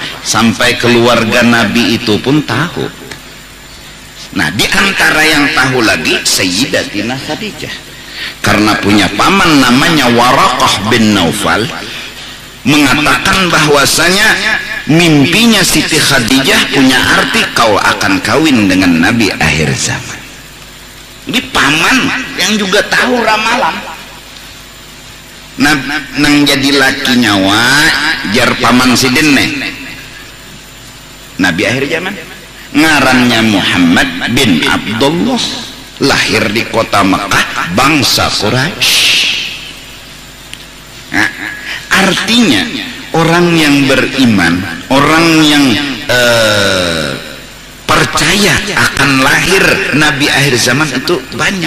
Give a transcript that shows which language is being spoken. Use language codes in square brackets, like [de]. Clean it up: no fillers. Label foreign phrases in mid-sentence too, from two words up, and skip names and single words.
[id] Sampai keluarga Nabi itu pun tahu. Nah di antara yang tahu lagi Sayyidatina Khadijah, karena punya paman namanya Waraqah bin Naufal, mengatakan bahwasanya mimpinya Siti Khadijah punya arti kau akan kawin dengan Nabi akhir zaman. Ini paman yang juga tahu ramalan. [bjn] Nang jadi laki nyawa jar paman sidin nih Nabi akhir zaman, ngarannya Muhammad bin Abdullah, [id] lahir di kota Mekah, bangsa Quraisy. Nah, artinya orang yang beriman, orang yang percaya akan lahir Nabi akhir zaman itu banyak.